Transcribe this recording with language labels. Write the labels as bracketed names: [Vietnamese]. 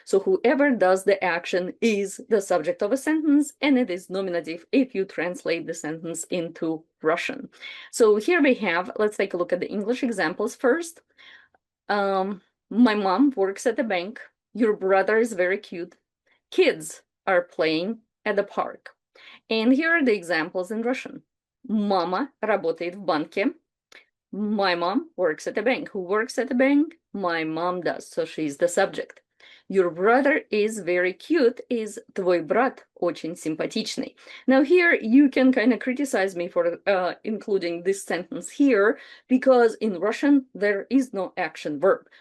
[English] So whoever does the action is the subject of a sentence, and it is nominative if you translate the sentence into Russian. So here we have, let's take a look at the English examples first. My mom works at a bank. Your brother is very cute. Kids are playing at the park. And here are the examples in Russian. [Russian] Mama работает в банке. [English] My mom works at a bank. Who works at a bank? My mom does, so she's the subject. Your brother is very cute is [Russian] твой брат очень симпатичный. [English] Now here you can kind of criticize me for including this sentence here, because in Russian there is no action verb.